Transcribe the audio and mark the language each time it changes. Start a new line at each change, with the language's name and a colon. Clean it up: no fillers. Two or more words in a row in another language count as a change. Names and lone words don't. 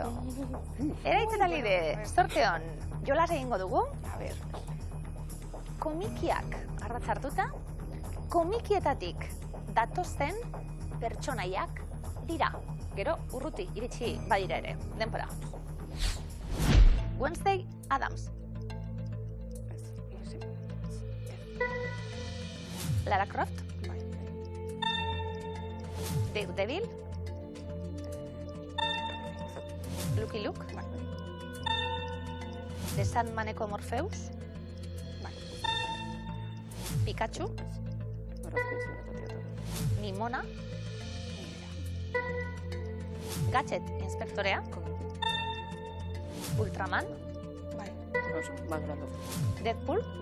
Basque: Eraitz eta lide, zorte hon, jolas egingo dugu. A ber. Komikiak ardatz hartuta, komikietatik datozen pertsonaiak dira. gero urruti iritsi badira ere, denpora. Wednesday Addams. Lara Croft. Daredevil. Lucky Luke. The Sandmaneko Morpheus. Pikachu. Nimona. Gadget Inspektorea. Ultraman. Deadpool.